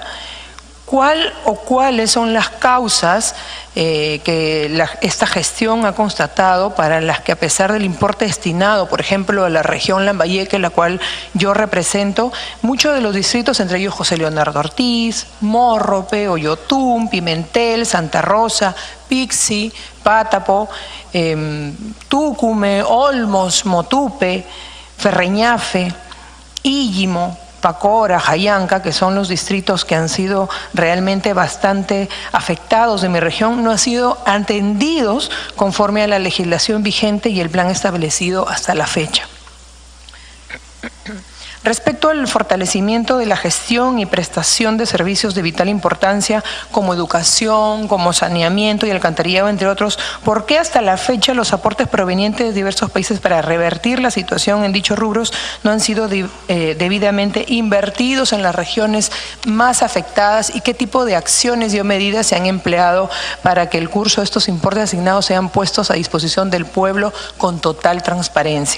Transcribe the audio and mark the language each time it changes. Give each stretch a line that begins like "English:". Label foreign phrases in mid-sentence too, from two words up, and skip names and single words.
Spanish: ¿Cuál o cuáles son las causas que esta gestión ha constatado para las que, a pesar del importe destinado, por ejemplo, a la región Lambayeque, la cual yo represento, muchos de los distritos, entre ellos José Leonardo Ortiz, Morrope, Oyotum, Pimentel, Santa Rosa, Pixi, Pátapo, Túcume, Olmos, Motupe, Ferreñafe, Íllimo, Pacora, Jayanca, que son los distritos que han sido realmente bastante afectados de mi región, no han sido atendidos conforme a la legislación vigente y el plan establecido hasta la fecha. Respecto al fortalecimiento de la gestión y prestación de servicios de vital importancia como educación, como saneamiento y alcantarillado, entre otros, ¿por qué hasta la fecha los aportes provenientes de diversos países para revertir la situación en dichos rubros no han sido debidamente invertidos en las regiones más afectadas y qué tipo de acciones y o medidas se han empleado para que el curso de estos importes asignados sean puestos a disposición del pueblo con total transparencia?